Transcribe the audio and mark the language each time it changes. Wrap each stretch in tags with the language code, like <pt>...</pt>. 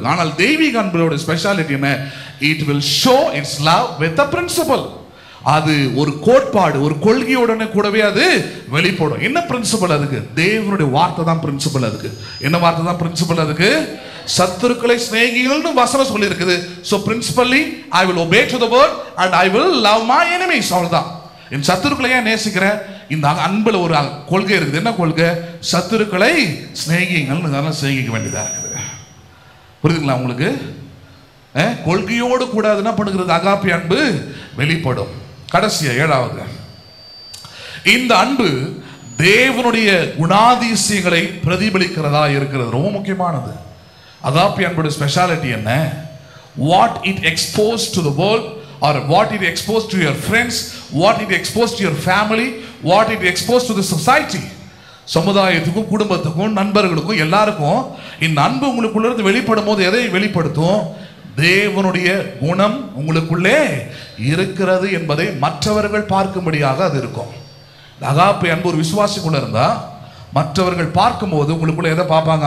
<ta>ஆனால் தெய்வீக அன்போட ஸ்பெஷாலிட்டி என்ன?</ta> <en>It will show its love with a principle.</en> <ta>அது ஒரு கோட்பாடு, ஒரு கொள்கையுடனே கூடவே அது வெளிப்படும். என்ன பிரின்சிபல் அதுக்கு? தேவனுடைய வார்த்தை தான் பிரின்சிபல் அதுக்கு. என்ன வார்த்தை தான் பிரின்சிபல் அதுக்கு? சத்துருக்களை சிநேகிகள்னு வசனம் சொல்லி இருக்குது.</ta> <en>So principally I will obey to the word and I will love my enemies.</en> <ta>அவ்வளவுதான். என் சத்துருக்களை ஏன் நேசிக்கிறேன்? இந்த அன்புல ஒரு கொள்கை இருக்குது. என்ன கொள்கை? சத்துருக்களை சிநேகிகள்னு தானே சிநேகிக்க வேண்டியதா இருக்குது. புரியுதுங்களா உங்களுக்கு? கொள்கையோடு கூட என்ன பண்ணுகிறது? அகாப்பி அன்பு வெளிப்படும். கடைசியா 7வது, இந்த அன்பு தேவனுடைய குணாதிசயங்களை பிரதிபலிக்கிறதா இருக்கிறது. ரொம்ப முக்கியமானது. அகாப்பி அன்புடைய ஸ்பெஷாலிட்டி என்ன?</ta> <en>What it expose to the world, or what it exposed to your friends, what it exposed to your family, what it exposed to the society.</en> <ta>சமுதாயத்துக்கும் குடும்பத்துக்கும் நண்பர்களுக்கும் எல்லாருக்கும் இந்த அன்பு உங்களுக்குள்ள இருந்து வெளிப்படும் போது எதை வெளிப்படுத்தும்? தேவனுடைய குணம் உங்களுக்குள்ளே இருக்கிறது என்பதை மற்றவர்கள் பார்க்கும்படியாக அது இருக்கும். அகாப்பி அன்பு ஒரு விசுவாசிக்குள்ள இருந்தா மற்றவர்கள் பார்க்கும்போது உங்களுக்குள்ள எதை பார்ப்பாங்க?</ta>